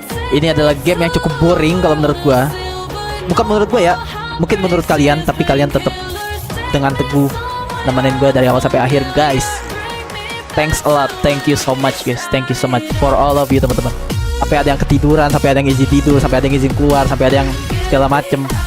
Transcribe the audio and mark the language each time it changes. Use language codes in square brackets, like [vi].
[id] Ini adalah game yang cukup boring kalau menurut gua. Bukan menurut gua ya, mungkin menurut kalian, tapi kalian tetap dengan teguh nemenin gue dari awal sampai akhir guys. [en] Thanks a lot, thank you so much guys, thank you so much for all of you teman-teman. [id] Sampai ada yang ketiduran, sampai ada yang izin tidur, sampai ada yang izin keluar, sampai ada yang segala macem.